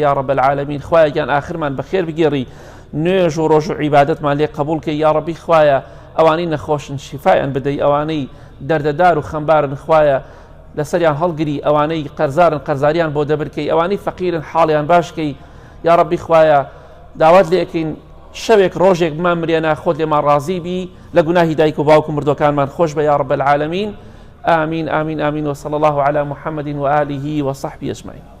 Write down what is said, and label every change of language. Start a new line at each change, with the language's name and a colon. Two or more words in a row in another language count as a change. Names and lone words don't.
Arabic: یا ڕەب العالەمین
Central Kurdish: خوایان ئاخرمان بەخێر بگێڕی نوێژ و ڕۆژ و عیبادەتمان لێ قبول کە
Arabic: یا ڕەبی
Central Kurdish: خوایە ئەوانەی نەخۆشن شیفایان بدەی ئەوانەی دەردەدار و خەمبارن خوایە لەسەریان هەڵگری ئەوانەی قەرزارن قەرزاریان بۆ دەبرکەی ئەوانەی فەقیرن حاڵیان باشکەی
Arabic: یا ڕەبی
Central Kurdish: خوایە داوات لێکەین شەوێک ڕۆژێک بمان مرێنە خۆت لێمان ڕازی بی لە گوناهی دایک و باوکو مردوەکانمان خۆش بە
Arabic: یا ڕەب العالەمین آمين آمين آمين وصلى الله على محمد وآله وصحبه أجمعين